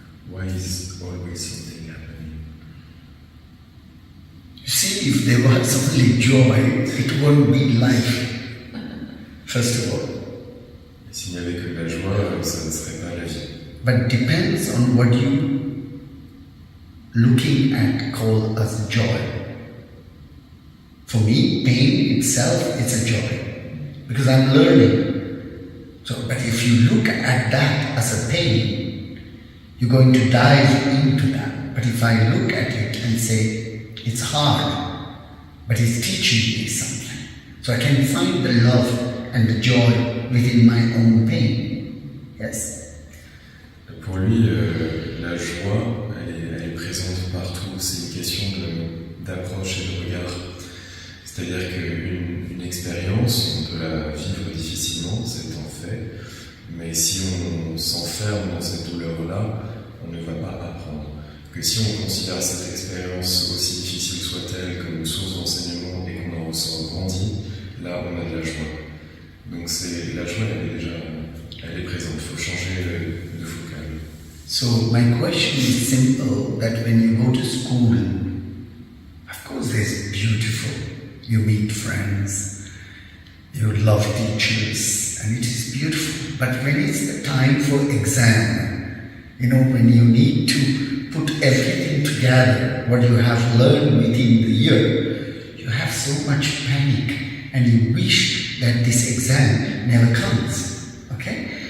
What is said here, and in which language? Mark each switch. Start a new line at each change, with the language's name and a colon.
English: Why is always something happening? You see, if there was only joy, it won't be life. First of all.
French: S'il n'y avait que de la joie, ça ne serait pas la vie.
English: But depends on what you looking at call as joy. For me, pain itself is a joy because I'm learning. So, but if you look at that as a pain, you're going to dive into that. But if I look at it and say, it's hard, but it's teaching me something. So I can find the love and the joy within my own pain. Yes.
French: Pour lui, la joie, elle est présente partout. C'est une question d'approche et de regard. C'est-à-dire qu'une expérience, on peut la vivre difficilement, c'est un fait, mais si on s'enferme dans cette douleur-là, on ne va pas apprendre. Que si on considère cette expérience, aussi difficile soit-elle, comme une source d'enseignement et qu'on en ressent grandi, là on a de la joie. Donc la joie, elle est présente, il faut changer de focal.
English: So my question is simple, that when you go to school, of course there's beautiful, you meet friends, you love teachers, and it is beautiful. But when it's the time for exam, when you need to put everything together, what you have learned within the year, you have so much panic and you wish that this exam never comes. Okay?